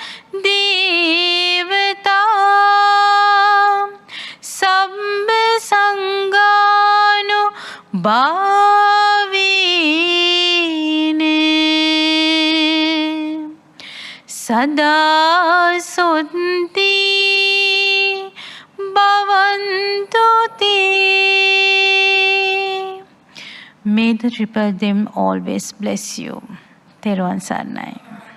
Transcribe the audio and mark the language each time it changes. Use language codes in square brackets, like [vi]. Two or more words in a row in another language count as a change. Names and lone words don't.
[pi] දේවතා සම්බ සංඝානු භාවීනේ සදා සුත්ති භවන්තු තේ. [en] May the triple them always bless you. [si] තෙරුවන් සරණයි.